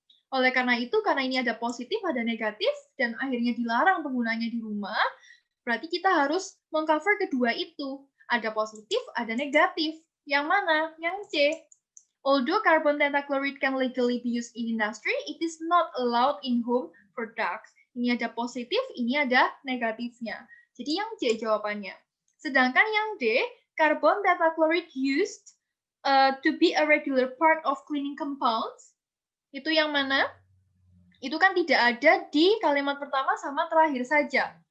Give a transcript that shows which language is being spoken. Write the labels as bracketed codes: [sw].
[id] Oleh karena itu, karena ini ada positif, ada negatif, dan akhirnya dilarang penggunanya di rumah, berarti kita harus mengcover kedua itu. Ada positif, ada negatif. Yang mana? Yang C. [en] Although carbon tetrachloride can legally be used in industry, it is not allowed in home products. [id] Ini ada positif, ini ada negatifnya. Jadi yang C jawabannya. Sedangkan yang D, carbon tetrachloride used to be a regular part of cleaning compounds. Itu yang mana? Itu kan tidak ada di kalimat pertama sama terakhir saja.